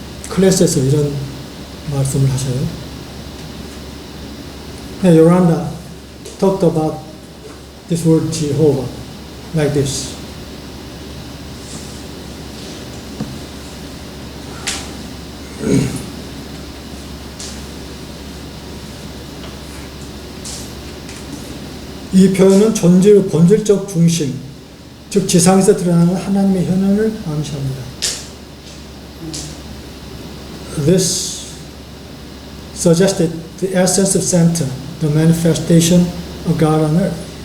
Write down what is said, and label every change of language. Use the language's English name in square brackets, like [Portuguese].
[Korean] 클래스에서 이런 말씀을 하셔요. [English] 요란다 talked about this word Jehovah like this. [Korean] 이 표현은 존재의 본질적 중심, 즉 지상에서 드러나는 하나님의 현현을 암시합니다. [English] This suggested the essence of center, the manifestation of God on earth.